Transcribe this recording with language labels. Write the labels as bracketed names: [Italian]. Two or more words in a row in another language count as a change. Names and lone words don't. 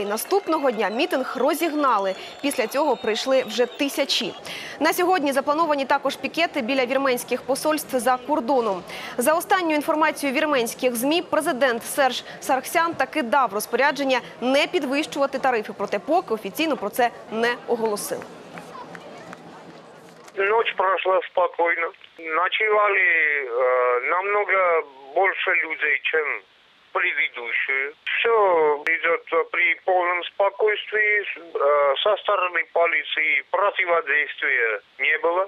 [Ukrainian] Наступного дня мітинг розігнали. Після цього прийшли вже тисячі. На сьогодні заплановані також пікети біля вірменських посольств за кордоном. За останньою інформацією вірменських ЗМІ, президент Серж Саргсян таки дав розпорядження не підвищувати тарифи, проте поки офіційно про це не оголосив. [Russian] Ночь прошла спокойно. Ночевали намного больше людей, чем предыдущие. Все идет при полном спокойствии. Со стороны полиции противодействия не было.